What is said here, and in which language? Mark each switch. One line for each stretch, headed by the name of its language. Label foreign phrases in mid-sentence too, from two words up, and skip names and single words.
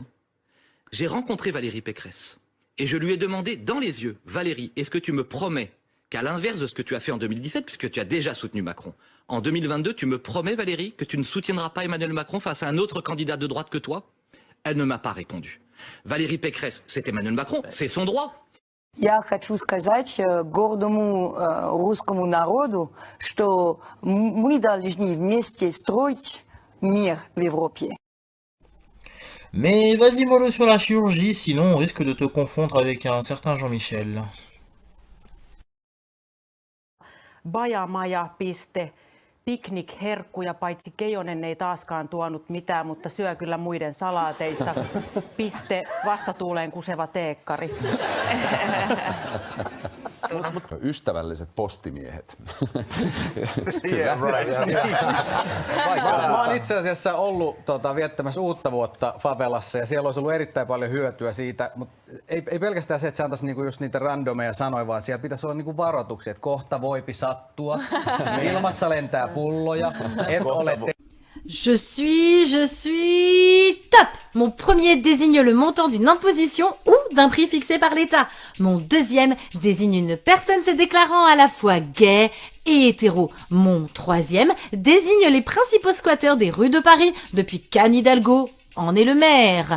French: J'ai rencontré Valérie Pécresse et je lui ai demandé dans les yeux, Valérie, est-ce que tu me promets qu'à l'inverse de ce que tu as fait en 2017, puisque tu as déjà soutenu Macron, en 2022 tu me promets Valérie que tu ne soutiendras pas Emmanuel Macron face à un autre candidat de droite que toi ? Elle ne m'a pas répondu. Valérie Pécresse, c'est Emmanuel Macron, c'est son droit.
Russian: Я хочу сказать гордому русскому народу, что мы должны вместе строить мир в Европе.
French: Mais vas-y mollo sur la chirurgie, sinon on risque de te confondre avec un certain Jean-Michel.
Finnish: Bajamaja, piste. Piknikherkkuja, paitsi Keijonen ei taaskaan tuonut mitään, mutta syö kyllä muiden salaateista. Piste, vastatuuleen kuseva teekkari. Ystävälliset postimiehet.
English: Yeah, right.
Finnish: Mä oon itse asiassa ollut viettämässä uutta vuotta favelassa ja siellä olisi ollut erittäin paljon hyötyä siitä, mutta ei pelkästään se, että se antaisi niinku just niitä randomeja sanoja, vaan siellä pitäisi olla niinku varoituksia, että kohta voipi sattua, ilmassa lentää pulloja, et ole
French: Je suis top. Mon premier désigne le montant d'une imposition ou d'un prix fixé par l'État. Mon deuxième désigne une personne se déclarant à la fois gay et hétéro. Mon troisième désigne les principaux squatteurs des rues de Paris depuis qu'Anne Hidalgo en est le maire.